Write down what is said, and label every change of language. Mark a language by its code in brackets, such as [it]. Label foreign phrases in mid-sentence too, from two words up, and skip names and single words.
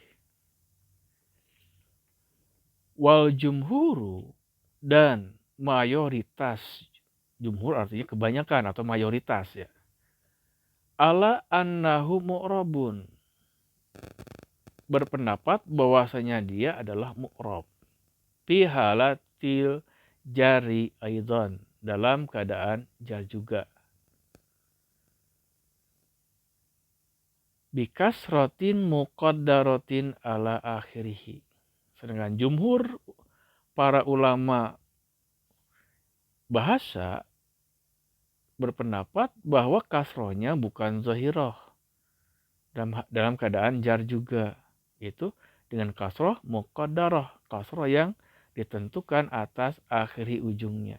[ar] و الجمهور, [id] dan mayoritas. Jumhur artinya kebanyakan atau mayoritas ya. [ar] على أنه معرب, [id] berpendapat bahwasanya dia adalah mu'rab. [ar] في حالة الجر أيضا, [id] dalam keadaan jar juga. [ar] بكسرة مقدرة على آخره. [id] Sedangkan jumhur para ulama bahasa berpendapat bahwa kasrohnya bukan zahirah dalam keadaan jar juga, yaitu dengan kasroh muqaddarah, kasroh yang ditentukan atas akhiri ujungnya.